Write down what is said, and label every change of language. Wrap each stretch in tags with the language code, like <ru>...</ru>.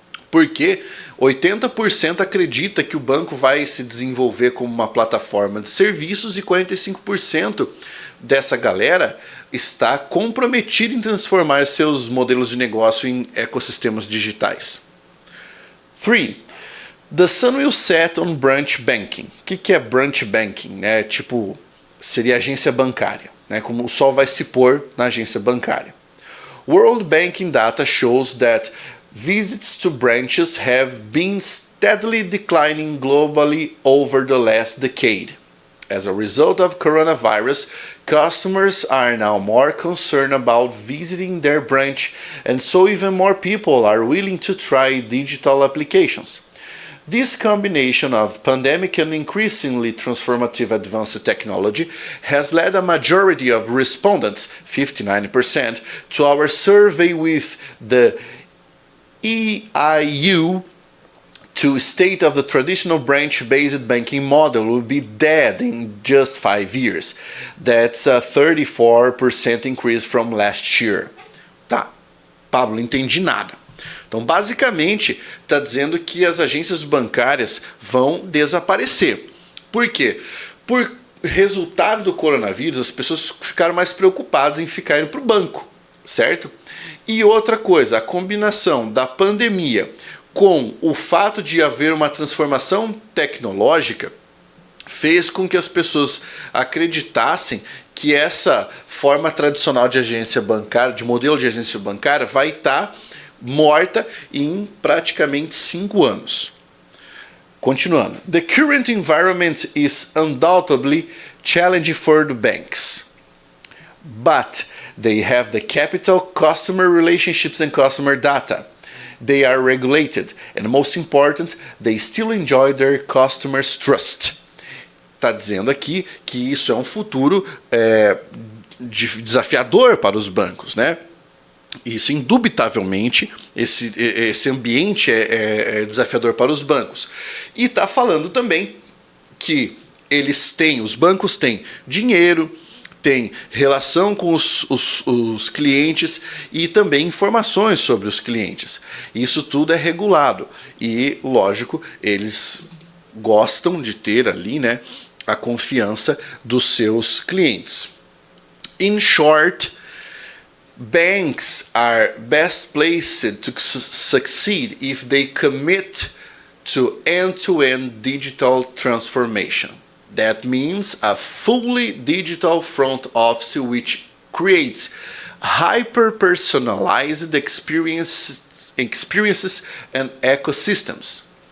<pt>Porque 80% acredita que o banco vai se desenvolver como uma plataforma de serviços e 45% dessa galera está comprometida em transformar seus modelos de negócio em ecossistemas digitais. 3.</pt> <en>The sun will set on branch banking.</en> <pt>O que é branch banking? Seria agência bancária. Como o sol vai se pôr na agência bancária.</pt> <en>World Banking data shows that visits to branches have been steadily declining globally over the last decade. As a result of coronavirus, customers are now more concerned about visiting their branch, and so even more people are willing to try digital applications. This combination of pandemic and increasingly transformative advanced technology has led a majority of respondents, 59%, to our survey with the EIU to state of the traditional branch-based banking model will be dead in just 5 years. That's a 34% increase from last year.</en> <pt>Tá, Pablo, não entendi nada. Então, basicamente, está dizendo que as agências bancárias vão desaparecer. Por quê? Por resultado do coronavírus, as pessoas ficaram mais preocupadas em ficar indo para o banco, certo? E outra coisa, a combinação da pandemia com o fato de haver uma transformação tecnológica fez com que as pessoas acreditassem que essa forma tradicional de agência bancária, de modelo de agência bancária, vai estar morta em praticamente 5 anos. Continuando.</pt> <en>The current environment is undoubtedly challenging for the banks, but they have the capital, customer relationships and customer data. They are regulated, and most important, they still enjoy their customers' trust.</en> <pt>Está dizendo aqui que isso é um futuro desafiador para os bancos, né? Isso, indubitavelmente, esse ambiente é desafiador para os bancos. E está falando também que os bancos têm dinheiro, tem relação com os clientes e também informações sobre os clientes. Isso tudo é regulado e, lógico, eles gostam de ter ali, né, a confiança dos seus clientes.</pt> <en>In short, banks are best placed to succeed if they commit to end-to-end digital transformation. That means a fully digital front office which creates hyper-personalized experiences and ecosystems.</en>